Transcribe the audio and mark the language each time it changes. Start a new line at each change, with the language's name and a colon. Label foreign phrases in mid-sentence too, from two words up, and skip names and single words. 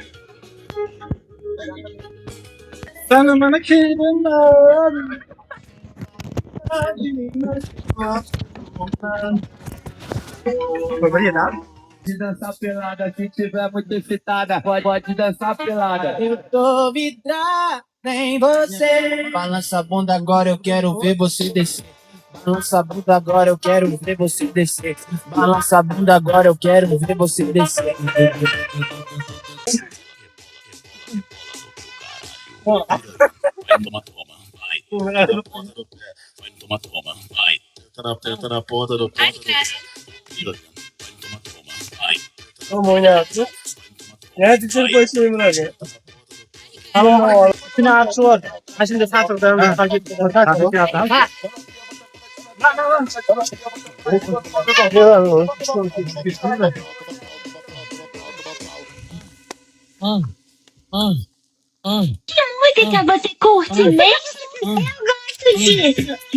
Uzbek: Sana mana kelinlar.
Portuguese: Foi nada. De dançar pelada, se tiver muito excitada, pode dançar pelada. Eu tô vidrada em você. Balança a bunda agora, eu quero ver você descer. Balança a bunda agora, eu quero ver você descer. Balança a bunda agora, eu quero ver você descer. Tenta na ponta do pé. Vamos olhar.
Turkish: Ya dikkat koyayım buraya. Tamam. Şunu açıyor. Ha şimdi satırdan fark ettim.
Portuguese: Música você curte mesmo? Eu gosto disso.